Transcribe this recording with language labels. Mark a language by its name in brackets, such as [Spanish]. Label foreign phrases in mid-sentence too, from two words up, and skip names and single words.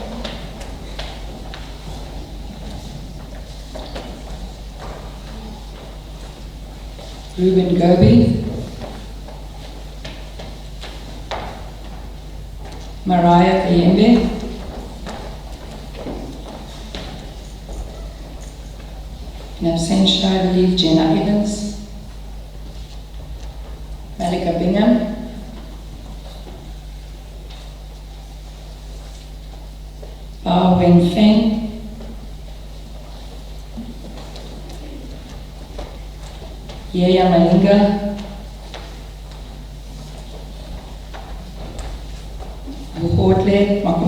[English] Ruben Gobi, Mariah Kayembe, in absentia, I believe, Jenna Evans, Malika Bingham, Bao Wen Feng, Yaya Malinga, Buhodle